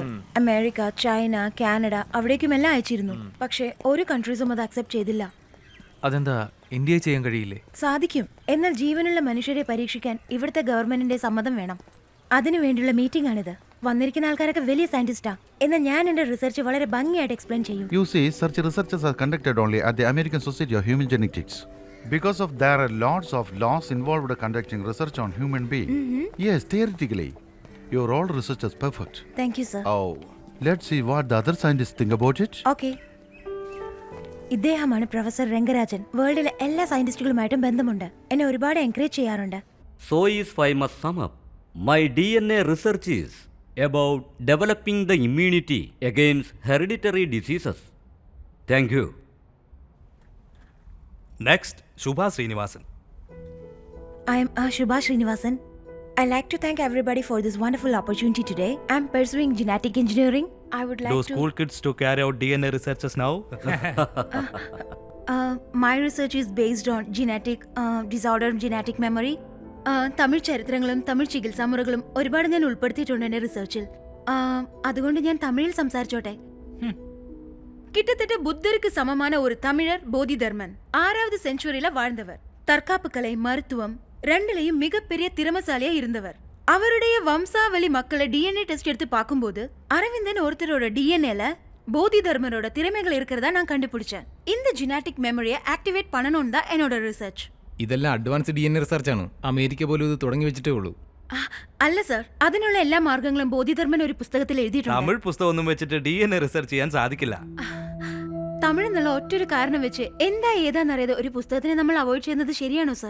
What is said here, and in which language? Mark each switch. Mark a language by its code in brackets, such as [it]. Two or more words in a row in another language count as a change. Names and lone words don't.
[ml] അമേരിക്ക, ചൈന, കാനഡ അവിടേക്കും എല്ലാം അയച്ചിരുന്നു. പക്ഷേ ഒരു കൺട്രീസും അത് അക്സെപ്റ്റ് ചെയ്തില്ല. അതെന്താ ഇന്ത്യയിൽ ചെയ്യാൻ കഴിയില്ലേ? സാധിക്കും. എന്നാൽ ജീവനുള്ള മനുഷ്യരെ പരീക്ഷിക്കാൻ ഇവിടുത്തെ ഗവൺമെന്റിന്റെ സമ്മതം വേണം. അതിനു വേണ്ടിയുള്ള മീറ്റിംഗ് ആണിത്. വന്നിരിക്കുന്ന ആൾക്കാരൊക്കെ വലിയ സയന്റിസ്റ്റാ. എന്നാൽ ഞാൻ എന്റെ റിസർച്ച് വളരെ ഭംഗിയായിട്ട് എക്സ്പ്ലെയിൻ ചെയ്യും. [en] You see, such researches are conducted only at the American Society of Human Genetics. Because of there are lots of laws involved in conducting research on human being. Yes, theoretically, your all research is perfect. Thank you sir. Oh, let's see what the other scientists think about it. [ml] ഓക്കെ. ഇദ്ദേഹമാണ് പ്രൊഫസർ രംഗരാജൻ. വേൾഡിലെ എല്ലാ സയന്റിസ്റ്റുകളുമായിട്ടും ബന്ധമുണ്ട്. എന്നെ ഒരുപാട് എൻകറേജ് ചെയ്യാറുണ്ട്. [en] So is I must sum up. My DNA research is about developing the immunity against hereditary diseases. Thank you. Next, Shubha Srinivasan. I am Shubha Srinivasan. I'd like to thank everybody for this wonderful opportunity today. I'm pursuing genetic engineering. I would like Do to... school kids to carry out DNA researches now? My research is based on genetic disorder, genetic memory. [ml] തമിഴ് ചരിത്രങ്ങളും തമിഴ് ചികിത്സാ മുറകളും ഒരുപാട് ഞാൻ ഉൾപ്പെടുത്തിയിട്ടുണ്ട് എന്റെ റിസർച്ചിൽ. അതുകൊണ്ട് ഞാൻ തമിഴിൽ സംസാരിച്ചോട്ടെ. [ta] கிட்டத்தட்ட புத்தருக்கு சமமான ஒரு தமிழர் போதிதர்மன். 6வது செஞ்சுரியில வாழ்ந்தவர். தற்காப்பு கலை, மருத்துவம் ரெண்டுலயும் மிகப்பெரிய திறமசாலியா இருந்தவர். அவருடைய வம்சாவளி மக்களை டிஎன்ஏ டெஸ்ட் எடுத்து பார்க்கும்போது அரவிந்தன் ஒருத்தரோட டிஎன்ஏல போதிதர்மனோட திறமைகள் இருக்கிறதா நான் கண்டுபிடிச்சேன். இந்த ஜெனடிக் மெமரியை ஆக்டிவேட் பண்ணணும்னு தான் என்னோட ரிசர்ச். [ml] ഇതെല്ലാം അഡ്വാൻസ് DNA റിസർച്ചാണ്. അമേരിക്ക പോലും ഇത് തുടങ്ങി വെച്ചിട്ടേ ഉള്ളൂ. അല്ല സർ, അതിനുള്ള എല്ലാ മാർഗങ്ങളും ബോധിധർമ്മൻ ഒരു പുസ്തകത്തിൽ എഴുതിയിട്ടുണ്ട്. തമിഴ് പുസ്തകമൊന്നും വെച്ചിട്ട് DNA റിസർച്ച് ചെയ്യാൻ സാധിക്കില്ല. തമിഴ് എന്നുള്ള ഒറ്റൊരു കാരണം വെച്ച് എന്താ ഏതാന്നറിയാതെ ഒരു പുസ്തകത്തിനെ നമ്മൾ അവോയ്ഡ് ചെയ്യുന്നത് ശരിയാണോ സർ?